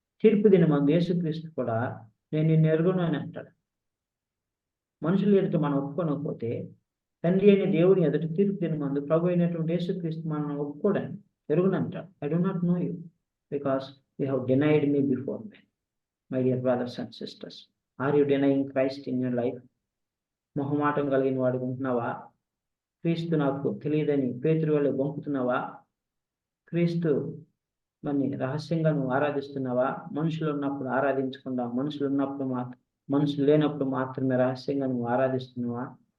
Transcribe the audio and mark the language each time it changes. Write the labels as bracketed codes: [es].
[te] తీర్పు దినమందు యేసుక్రీస్తు కూడా నేను నిన్ను ఎరుగను అని అంటాడు. మనుషుల ఎదుట మనం ఒప్పుకోకపోతే తండ్రి అయిన దేవుని ఎదుట తీర్పు దినమందు ప్రభు అయినటువంటి యేసుక్రీస్తు మనం ఒప్పుకోవడానికి ఎరుగును అంటాడు. [en] I do not know you because you have denied me before men. My dear brothers and sisters, are you denying Christ in your life? [te] మొహమాటం కలిగిన వాడు ఉంటున్నావా? క్రీస్తు నాకు తెలియదని పేతురు వలె బొంకుతున్నావా? క్రీస్తు మరి రహస్యంగా నువ్వు ఆరాధిస్తున్నావా? మనుషులు ఉన్నప్పుడు ఆరాధించకుండా, మనుషులు లేనప్పుడు మాత్రమే రహస్యంగా నువ్వు ఆరాధిస్తున్నావా?